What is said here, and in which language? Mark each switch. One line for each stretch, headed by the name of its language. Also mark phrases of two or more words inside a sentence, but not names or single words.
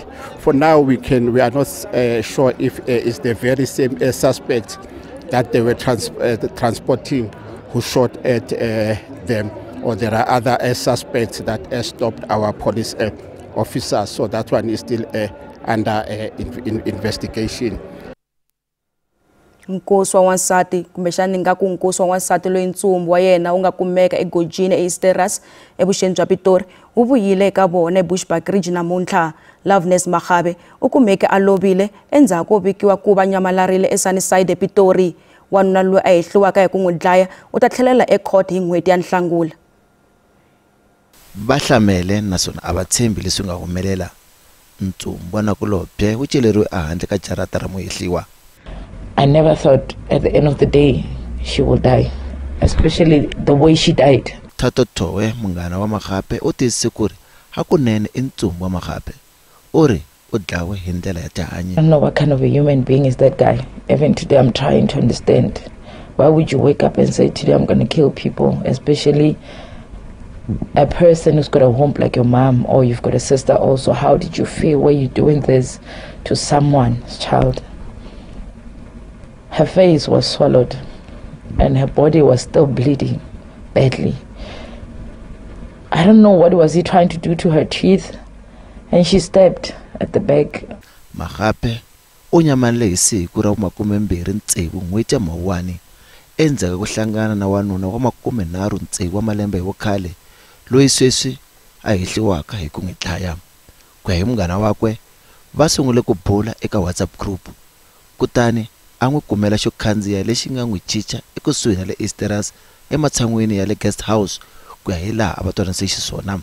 English: For now, we are not sure if it's the very same suspect that they were transporting who shot at them, or there are other suspects that stopped our police officers. So that one is still under investigation.
Tsonga: Nkosi wa wansati kumbexani nga ku nkosi wa wansati loyi ntsumbu wa yena wu nga kumeka eGojini eEasteras evuxeni bya Pitori wu vuyile eka vona eBushbuck Ridge namuntlha. Loveness Makgabe u kumeke a lovile endzhaku ko vikiwa ku va nyamalarile eSunnyside ePitori. Wanuna loyi a hehliwaka hi ku n'wi dlaya u ta tlhelela ecourt hi n'hweti ya Nhlangula. Va hlamele naswona a va tshembi leswi nga humelela. Ntsumbu wa nakulobye wu celeriwe ehandle ka jarata ra muhehliwa.
English: I never thought at the end of the day she would die, especially the way she died.
Tsonga: Thato Towe munghana wa Makgabe u tiyisise ku ri hakunene i Ntsumbu wa Makgabe u ri u dlawe hi ndlela ya tihanyi.
English: I don't know what kind of a human being is that guy. Even today I'm trying to understand. Why would you wake up and say today I'm going to kill people, especially a person who's got a home like your mom, or you've got a sister also? How did you feel when you're doing this to someone's child? Her face was swallowed and her body was still bleeding badly. I don't know what was he trying to do to her teeth, and she stabbed at the back.
Tsonga: Makgabe u nyamalele hi siku ra 26 n'hweti ya Mawuwani endzhaku ku hlangana na wanuna wa 36 wa malembe hi vukhale loyi sweswi a hehliwaka hi ku n'wi dlaya. Ku ya hi munghana wakwe va sungule ku bula eka WhatsApp group, kutani a n'wi kumela xo khandziya lexi nga n'wi chicha ekusuhi na le Easteras ematshan'wini ya le
English: guest house
Tsonga: ku ya hi laha a va twananise xiswona.